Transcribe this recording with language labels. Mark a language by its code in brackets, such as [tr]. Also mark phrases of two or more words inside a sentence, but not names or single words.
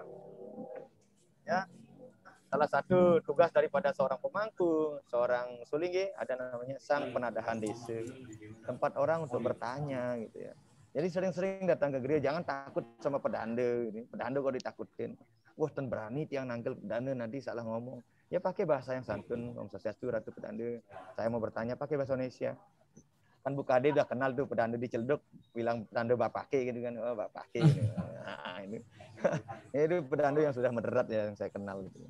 [id] Ya. Salah satu tugas daripada seorang pemangku, seorang Sulinggih ada namanya sang penadahan desa. Tempat orang untuk bertanya gitu ya. Jadi sering-sering datang ke gereja, jangan takut sama pedanda gitu. Pedanda kok ditakutin. Wah, [ban] ten berani tiang nangkil pedanda [id] nanti salah ngomong. Ya pakai bahasa yang santun, [ban] Om Swastiastu Ratu Pedanda. [id] Saya mau bertanya pakai bahasa Indonesia. Kan Bu Kade udah kenal tuh pedanda di Celduk, bilang pedanda bapake gitu kan. Oh, bapake gitu. Nah, ini. Itu pedanda yang sudah moderat ya yang saya kenal gitu.